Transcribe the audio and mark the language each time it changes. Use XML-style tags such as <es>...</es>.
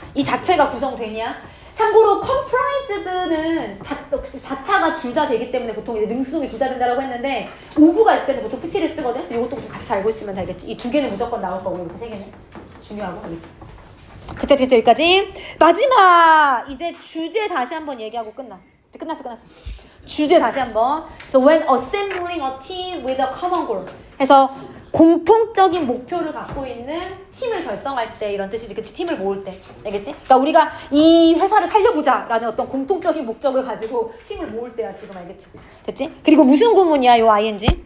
<ko>이 자체가 구성되냐? 참고로 comprised는 자타가 둘 다 되기 때문에 보통 이제 능수동이 둘 다 된다라고 했는데 오브가 있을 때는 보통 PP를 쓰거든? 이것도 같이 알고 있으면 되겠지. 이 두 개는 무조건 나올 거고 이렇게 세 개는 중요하고, 알겠지? 그쵸, 여기까지. 마지막! 이제 주제 다시 한번 얘기하고 끝나. 이제 끝났어. 주제 다시 한번.</ko> <en>So when assembling a team with a common goal.</en> <ko>해서 공통적인 목표를 갖고 있는 팀을 결성할 때 이런 뜻이지. 그치? 팀을 모을 때. 알겠지? 그러니까 우리가 이 회사를 살려보자 라는 어떤 공통적인 목적을 가지고 팀을 모을 때야, 지금. 알겠지? 됐지? 그리고 무슨 구문이야, 요 ing?</ko>